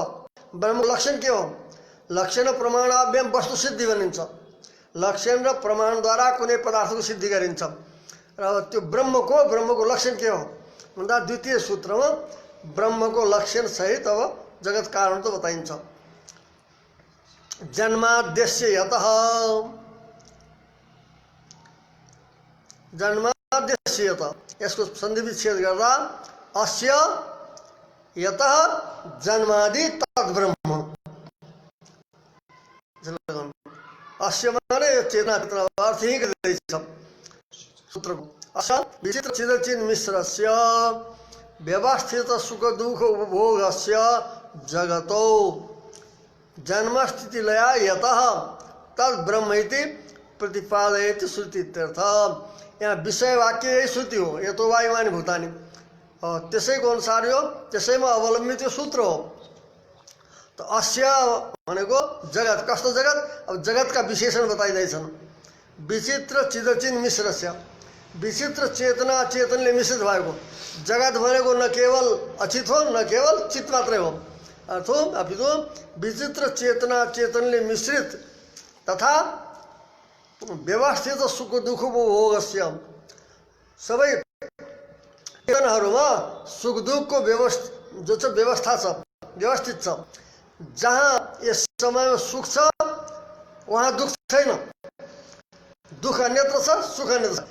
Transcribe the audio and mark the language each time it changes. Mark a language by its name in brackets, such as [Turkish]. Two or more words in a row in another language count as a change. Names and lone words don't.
[Nepali] ब्रह्म लक्षण के हो? [Sanskrit] लक्षण प्रमाणाभ्याम वस्तु सिद्धि [Nepali] भनिन्छ। लक्षण र प्रमाणद्वारा कुनै पदार्थको सिद्धि गरिन्छ। र त्यो ब्रह्मको लक्षण के हो भन्दा द्वितीय सूत्रमा ब्रह्मको लक्षण सहित अब जगत कारण त बताइन्छ। [Sanskrit] जन्माद्यस्य यतः, जन्माद्यस्य यतः [Nepali] यसको सन्धि विच्छेद गर्दा [Sanskrit] अस्य यतः जन्मादि तद्ब्रह्म। [Nepali] अस्य माने चेतना अर्थ ही गर्दैछ सूत्रको। [Sanskrit] अस्य विचित्र चिदचिन् मिश्रस्य व्यवस्थित सुख दुःख उपभोगस्य जगतो जन्मस्थिति लया यतः तद् ब्रह्म इति प्रतिपादयति श्रुति इत्यर्थ। [Nepali] यहाँ विषय वाक्य यही श्रुति हो, [Sanskrit] यतो वायुमानि भूतानि, [Nepali] त्यसैको अनुसार यो त्यसैमा अवलम्बित यो सूत्र हो। तो अस्य भनेको जगत, कस्तो जगत? अब जगतका विशेषण बताइँदैछन्। [Sanskrit] विचित्र चिदचिन् मिश्रस्य, [Nepali] विचित्र चेतना चेतनले मिश्रित भएको जगत भनेको न केवल अचित हो न केवल चित्त मात्रै हो, अर्थो अपितु विचित्र चेतना चेतनले मिश्रित तथा [Sanskrit] व्यवस्थित सुख दुःख उपभोगस्य [Nepali] सबै चेतनहरूमा सुख दुःखको जो छ व्यवस्था छ, व्यवस्थित छ। जहाँ यस समयमा सुख छ वहाँ दुःख छैन, दुःख अन्यत्र छ सुख अन्यत्र छ।